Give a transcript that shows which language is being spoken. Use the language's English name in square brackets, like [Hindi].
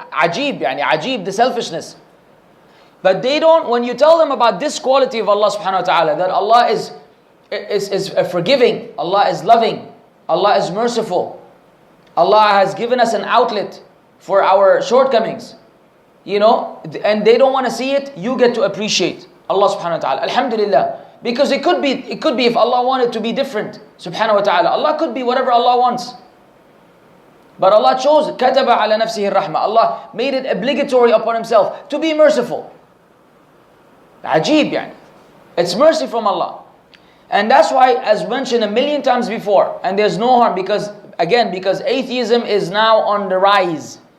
[English] Ajib, ajib, the selfishness. But they don't, when you tell them about this quality of Allah subhanahu wa ta'ala, that Allah is forgiving, Allah is loving, Allah is merciful, Allah has given us an outlet for our shortcomings, and they don't want to see it, you get to appreciate Allah subhanahu wa ta'ala. Alhamdulillah. Because it could be if Allah wanted to be different, subhanahu wa ta'ala. Allah could be whatever Allah wants. But Allah chose, [Arabic] كَتَبَ عَلَى نَفْسِهِ الرَّحْمَةِ. [English] Allah made it obligatory upon Himself to be merciful. Ajib, yani. It's mercy from Allah. And that's why, as mentioned a million times before, and there's no harm, because atheism is now on the rise.